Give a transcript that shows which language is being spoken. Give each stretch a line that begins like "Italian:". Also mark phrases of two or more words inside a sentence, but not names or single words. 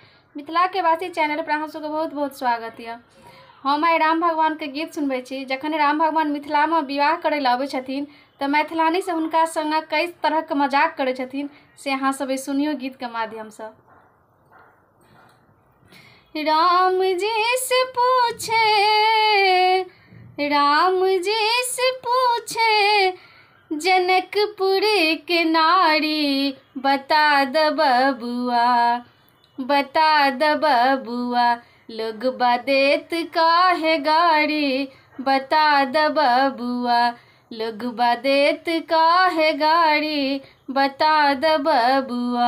Maithili: मिथिला के वासी चैनल पर अहाँ सबके बहुत बहुत स्वागत है। हम आई राम भगवान के गीत सुनबे छी। जखन राम भगवान मिथिला में विवाह करे ला आबे छथिन तो मैथिलानी से हुनका संग कई तरह के मजाक करे छथिन, से अहाँ सब सुनियो गीत के माध्यम से। राम जी से पूछे जनकपुर के नारी, बता द बबुआ लोग बदेत काहे गाड़ी, बता द बबुआ लोग बदेत काहे गाड़ी, बता द बबुआ।